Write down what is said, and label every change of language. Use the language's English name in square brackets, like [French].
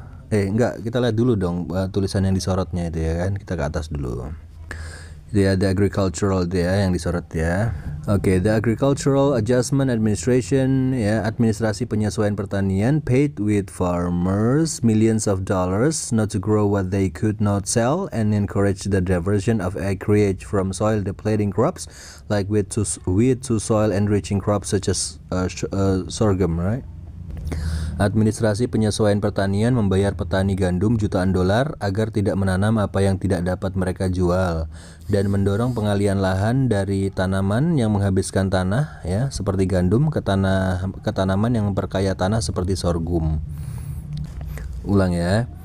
[Indonesian] Kita lihat dulu dong tulisan yang disorotnya itu ya kan. Kita ke atas dulu. Dia ada agricultural dia yang disorot ya. [English] Oke, the Agricultural Adjustment Administration ya, [Indonesian] administrasi penyesuaian pertanian [English] paid with farmers millions of dollars not to grow what they could not sell and encourage the diversion of acreage from soil depleting crops like wheat to soil enriching crops such as sorghum, right? [Indonesian] Administrasi penyesuaian pertanian membayar petani gandum jutaan dolar agar tidak menanam apa yang tidak dapat mereka jual dan mendorong pengalihan lahan dari tanaman yang menghabiskan tanah ya seperti gandum ke tanaman yang memperkaya tanah seperti sorghum. Ulang ya.